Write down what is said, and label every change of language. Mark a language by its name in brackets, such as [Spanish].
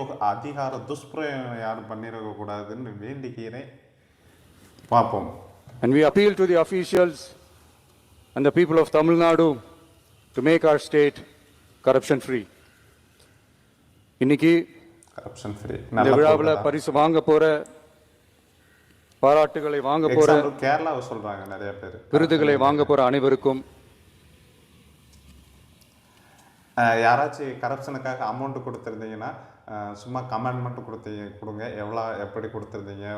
[Tamil] அதிகார துஷ்பிரயோகம் யாரும் பண்ணிடக்கூடாதுன்னு வேண்டிக்கிறேன். பார்ப்போம். [English] And we appeal to the officials and the people of Tamil Nadu to make our state corruption free. [Tamil] இன்னைக்கு [English] corruption free [Tamil] இந்த விழாவில் பரிசு வாங்க போற, பாராட்டுகளை வாங்க போற, கேரளாவை சொல்றாங்க நிறைய பேர், விருதுகளை வாங்க போற அனைவருக்கும், யாராச்சும் கரப்ஷனுக்காக அமௌண்ட் கொடுத்துருந்தீங்கன்னா சும்மா கமெண்ட் மட்டும் கொடுங்க, எவ்வளோ எப்படி கொடுத்துருந்தீங்க.